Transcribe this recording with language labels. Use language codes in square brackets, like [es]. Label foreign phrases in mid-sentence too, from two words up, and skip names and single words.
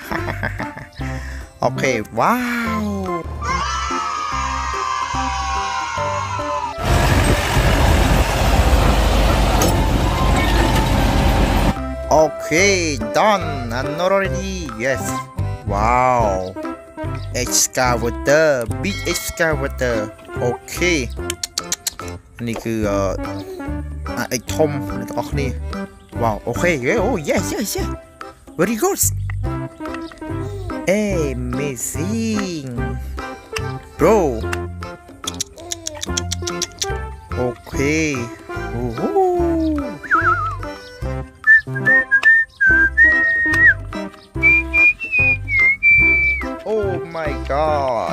[en] Okay, wow. Okay, done. I'm not already. Yes. Wow. Excavator, big excavator. Okay. [km] នេះគឺអិចធំអ្នកទាំងអស់គ្នា [en] Wow, okay. Oh, yes. Very good. Amazing. Bro. Okay. Oh my god.